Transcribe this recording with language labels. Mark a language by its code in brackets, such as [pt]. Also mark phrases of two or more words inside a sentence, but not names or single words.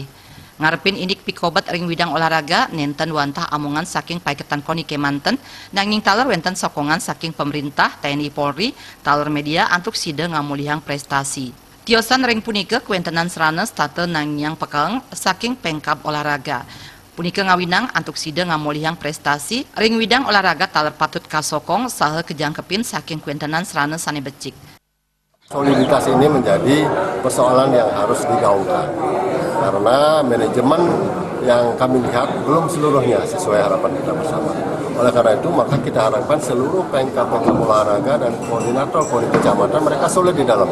[ban] Ngarepin indik pikobat ring widang olahraga nenten wantah amongan saking paiketan KONI Kemanten nanging taler wenten sokongan saking pemerintah TNI Polri taler media antuk sida ngamulihang prestasi. Tiosan ring punika kuentenan seranes tate nangyang pekeng saking pengkap olahraga. Punika ngawinang antuk sida ngamulihang prestasi ring widang olahraga taler patut kasokong saha kejangkepin saking kuentenan seranes sane becik. [id] Soliditas ini menjadi persoalan yang harus digaungkan karena manajemen yang kami lihat belum seluruhnya sesuai harapan kita bersama. Oleh karena itu maka kita harapkan seluruh pengkap-pengkap olahraga dan koordinator KONI kecamatan mereka solid di dalam.